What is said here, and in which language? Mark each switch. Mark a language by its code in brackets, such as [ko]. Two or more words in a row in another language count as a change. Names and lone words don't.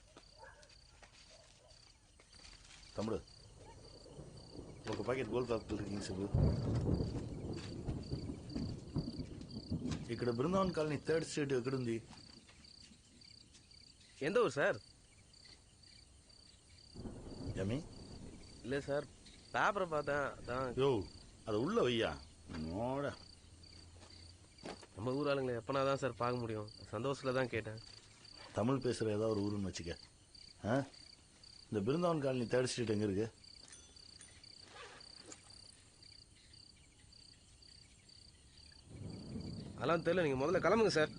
[te] తమ్ముడు ఒక ప్యాకెట్ గోల్డ్ ప్యాకెట్ డ్రింక్స్ ఇవ్వు. ఇక్కడ బృందావన్ కాలనీ 3rd స్ట్రీట్ ఎక్కడుంది? ఎంత ఊరు సార్? ఏమి లేదు సార్, పేపర్ பார்த்தேன். [ta] யோ அதை உள்ள வையா. நோட நம்ம ஊர் ஆளுங்களை எப்பனா தான் சார் பார்க்க முடியும், சந்தோஷத்தில் தான் கேட்டேன். தமிழ் பேசுகிற ஏதாவது ஒரு ஊருன்னு வச்சுக்க. ஆ, இந்த பிருந்தாவன் காலனி 3rd ஸ்ட்ரீட் எங்கே இருக்கு? அதெல்லாம் தெரியல, நீங்கள் முதல்ல கிளம்புங்க சார்.